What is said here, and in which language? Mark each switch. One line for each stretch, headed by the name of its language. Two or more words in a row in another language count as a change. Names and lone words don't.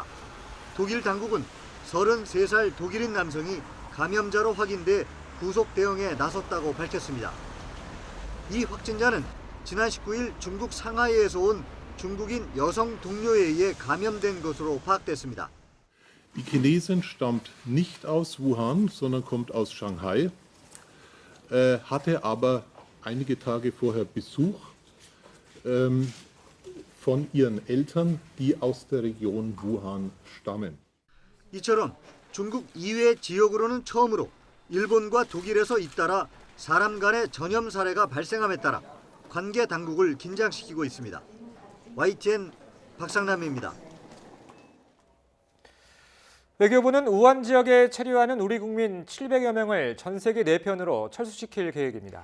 Korean: 독일 당국은 33살 독일인 남성이 감염자로 확인돼 구속 대응에 나섰다고 밝혔습니다. 이 확진자는 지난 19일 중국 상하이에서 온 중국인 여성 동료에 의해 감염된 것으로 파악됐습니다.
German: Die Chinesin stammt nicht aus Wuhan, sondern kommt aus Shanghai, hatte aber einige Tage vorher Besuch von ihren Eltern, die aus der Region Wuhan stammen.
Korean: 이처럼 중국 이외 지역으로는 처음으로 일본과 독일에서 잇따라 사람 간의 전염 사례가 발생함에 따라 관계 당국을 긴장시키고 있습니다. YTN 박상남입니다. 외교부는 우한 지역에 체류하는 우리 국민 700여 명을 전 세계 4편으로 철수시킬 계획입니다.